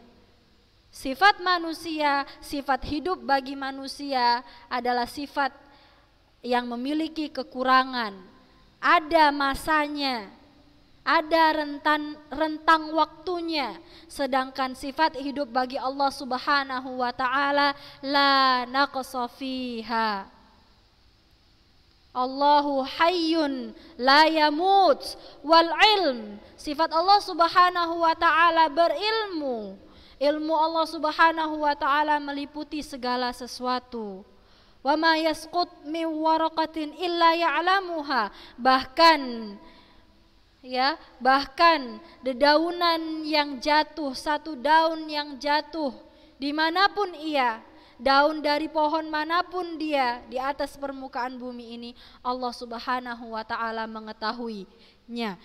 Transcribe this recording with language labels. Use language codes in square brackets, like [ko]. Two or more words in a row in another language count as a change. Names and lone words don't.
[id] Sifat manusia, sifat hidup bagi manusia adalah sifat yang memiliki kekurangan. Ada masanya, ada rentang waktunya. Sedangkan sifat hidup bagi Allah [ar] سبحانه وتعالى لا نقص فيها. الله حي لا يموت والعلم. [id] Sifat Allah [ar] سبحانه وتعالى [id] berilmu. Ilmu Allah [ar] سبحانه وتعالى [id] meliputi segala sesuatu. [ar] وما تسقط من ورقة إلا يعلمها. [id] Bahkan dedaunan yang jatuh, satu daun yang jatuh dimanapun ia, daun dari pohon manapun dia di atas permukaan bumi ini, Allah [ar] سبحانه وتعالى [id] mengetahuinya.